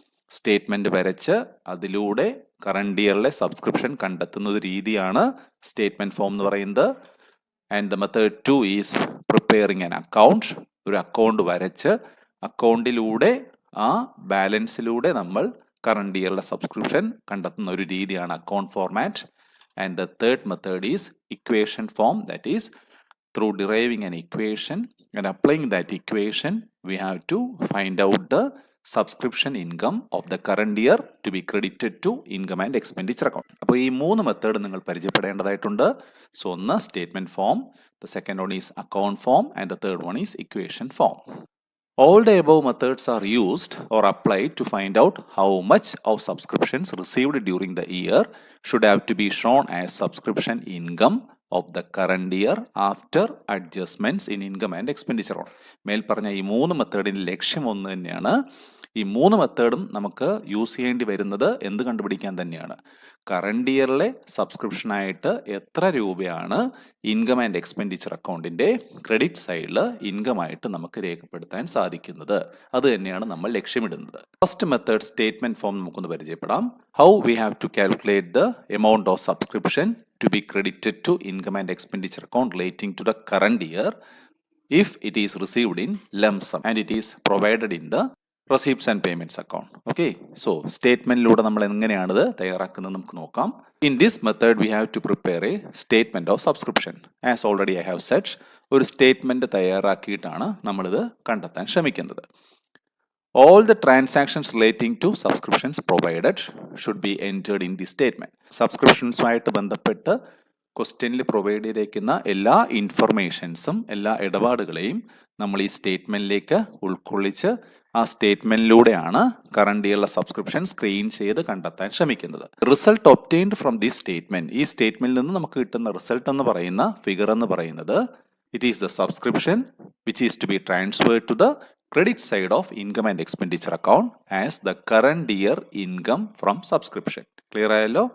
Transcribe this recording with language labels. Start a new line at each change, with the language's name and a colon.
Malayalam: Statement വരച്ച് അതിലൂടെ current ഇയറിലെ subscription കണ്ടെത്തുന്ന ഒരു രീതിയാണ് സ്റ്റേറ്റ്മെന്റ് ഫോം എന്ന് പറയുന്നത്.
English: And the method 2 is preparing an account.
Malayalam: ഒരു അക്കൗണ്ട് വരച്ച് അക്കൗണ്ടിലൂടെ ആ ബാലൻസിലൂടെ നമ്മൾ കറണ്ട് ഇയറിലെ സബ്സ്ക്രിപ്ഷൻ കണ്ടെത്തുന്ന ഒരു രീതിയാണ് account format.
English: And the third method is equation form. That is through deriving an equation and applying that equation we have to find out the subscription income of the current year to be credited to income and expenditure account.
Malayalam: അപ്പോൾ ഈ 3 method നിങ്ങൾ പരിചയപ്പെടേണ്ടതായിട്ടുണ്ട്. So ഒന്ന് statement form,
English: The second one is account form and the third one is equation form. All the above methods are used or applied to find out how much of subscriptions received during the year should have to be shown as subscription income of the current year after adjustments in income and expenditure on.
Malayalam: മേൽ പറഞ്ഞ ഈ 3 മെത്തേഡിൻ്റെ ലക്ഷ്യം ഒന്ന് തന്നെയാണ്. ഈ 3 മെത്തേഡും നമുക്ക് use ചെയ്യേണ്ടി വരുന്നത് എന്ത് കണ്ടുപിടിക്കാൻ തന്നെയാണ്, കറണ്ട് ഇയറിലെ സബ്സ്ക്രിപ്ഷനായിട്ട് എത്ര രൂപയാണ് ഇൻകം ആൻഡ് എക്സ്പെൻഡിച്ചർ അക്കൗണ്ടിൻ്റെ ക്രെഡിറ്റ് സൈഡിൽ ഇൻകമായിട്ട് നമുക്ക് രേഖപ്പെടുത്താൻ സാധിക്കുന്നത്. അത് തന്നെയാണ് നമ്മൾ ലക്ഷ്യമിടുന്നത്. ഫസ്റ്റ് മെത്തേഡ് സ്റ്റേറ്റ്മെന്റ് ഫോം നമുക്കൊന്ന് പരിചയപ്പെടാം.
English: How we have to calculate the amount of subscription to be credited to income and expenditure account relating to the current year if it is received in lump sum and it is provided in the receipts and payments account.
Malayalam: Okay, so statementലൂടെ നമ്മൾ എങ്ങനെയാണിത് തയ്യാറാക്കുന്നത് നമുക്ക് നോക്കാം.
English: In this method we have to prepare a statement of subscription. As already I have said,
Malayalam: ഒരു statement തയ്യാറാക്കിയിട്ടാണ് നമ്മളിത് കണ്ടെത്താൻ ശ്രമിക്കുന്നത്.
English: All the transactions relating to subscriptions provided should be entered in the statement.
Malayalam: സബ്സ്ക്രിപ്ഷൻസുമായിട്ട് ബന്ധപ്പെട്ട് ക്വസ്റ്റ്യനിൽ പ്രൊവൈഡ് ചെയ്തേക്കുന്ന എല്ലാ ഇൻഫർമേഷൻസും എല്ലാ ഇടപാടുകളെയും നമ്മൾ ഈ സ്റ്റേറ്റ്മെന്റിലേക്ക് ഉൾക്കൊള്ളിച്ച് ആ സ്റ്റേറ്റ്മെന്റിലൂടെയാണ് കറണ്ട് ഇയറിലെ സബ്സ്ക്രിപ്ഷൻ സ്ക്രീൻ ചെയ്ത് കണ്ടെത്താൻ ശ്രമിക്കുന്നത്.
English: result obtained from the statement,
Malayalam: ഈ സ്റ്റേറ്റ്മെന്റിൽ നിന്ന് നമുക്ക് കിട്ടുന്ന റിസൾട്ട് എന്ന് പറയുന്ന ഫിഗർ എന്ന് പറയുന്നത്
English: It is the subscription which is to be transferred to the credit side of income and expenditure account as the current year income from subscription. Clear
Malayalam: ആയല്ലോ?